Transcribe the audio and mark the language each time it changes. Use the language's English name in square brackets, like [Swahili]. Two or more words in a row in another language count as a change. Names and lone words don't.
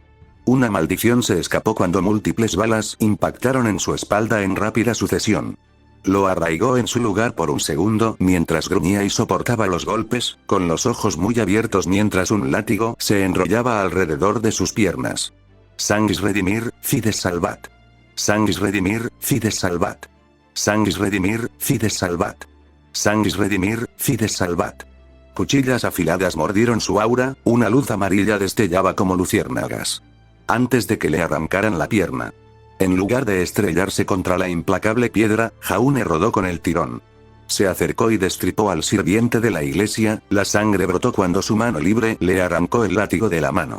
[Spanish] Una maldición se escapó cuando múltiples balas impactaron en su espalda en rápida sucesión. Lo arraigó en su lugar por un segundo mientras gruñía y soportaba los golpes, con los ojos muy abiertos mientras un látigo se enrollaba alrededor de sus piernas. [Latin] Sanguis redimir, fides salvat. Sanguis redimir, fides salvat. Sanguis redimir, fides salvat. Sanguis redimir, fides salvat. [Spanish] Cuchillas afiladas mordieron su aura, una luz amarilla destellaba como luciérnagas. Antes de que le arrancaran la pierna. En lugar de estrellarse contra la implacable piedra, Jaune rodó con el tirón. Se acercó y destripó al sirviente de la iglesia, la sangre brotó cuando su mano libre le arrancó el látigo de la mano.